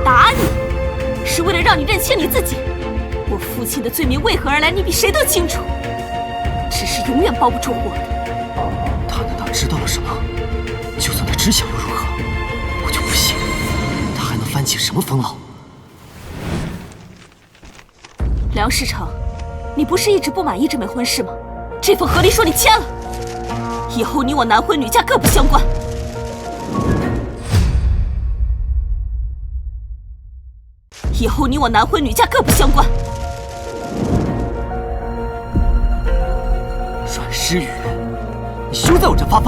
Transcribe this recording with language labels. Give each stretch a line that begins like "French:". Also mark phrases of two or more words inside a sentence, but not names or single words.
Chinese: 打你，是为了让你认清你自己。我父亲的罪名为何而来，你比谁都清楚。只是永遠包不住火的。他难道知道了什么？就算他知曉又如何？我就不信他還能翻起什麼風浪。梁世成，你不是一直不滿意這枚婚事嗎？這份和離書你簽了，以後你我男婚女嫁各不相關。以後你我男婚女嫁各不相關。阮詩雨，你休在我這發瘋！